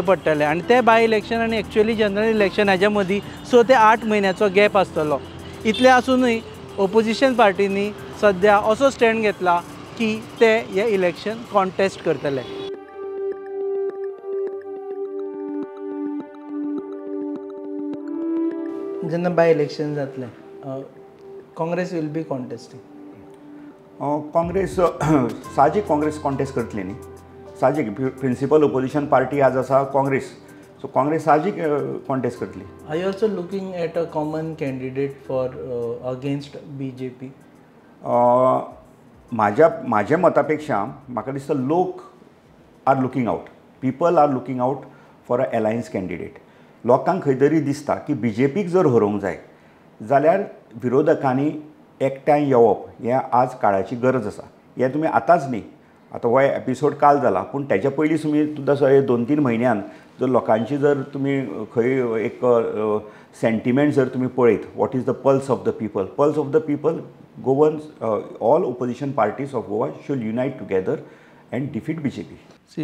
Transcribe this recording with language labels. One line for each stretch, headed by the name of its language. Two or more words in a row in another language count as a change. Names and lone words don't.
Konkani: पडटले आनी ते
English: by election
Konkani: आनी
English: actually general election
Konkani: हाच्या मदीं 6 ते 8 म्हयन्याचो गॅप आसतलो इतले आसूनय ओपोजिशन पार्टींनी सद्या असो स्टँड घेतला की ते हे
English: election contest
Konkani: करतले जेन्ना बाय इलेक्शन जातले
English: Congress will be contesting
Konkani: काँग्रेस साहजिक काँग्रेस कॉन्टेस्ट करतली न्ही साहजिक
English: principal opposition party
Konkani: आज आसा काँग्रेस सो काँग्रेस साहजिक कॉन्टेस्ट करतली
English: I also looking at a common candidate for against BJP
Konkani: म्हाज्या मतापेक्षा म्हाका दिसता लोक
English: are looking out people are looking out for a alliance candidate
Konkani: लोकांक खंय तरी दिसता की BJPक जर हरोवंक जाय जाल्यार विरोधकांनी एकठांय येवप हें आज काळाची गरज आसा हें तुमी आतांच न्ही आतां हो एपिसोड काल जाला पूण तेच्या पयलीं तुमी सुद्दां 2-3 म्हयन्यान जर लोकांची जर तुमी खंय एक सेंटिमेंट जर तुमी पळयत
English: what is the pulse of the people Goans all opposition parties of Goa should unite together and defeat BJP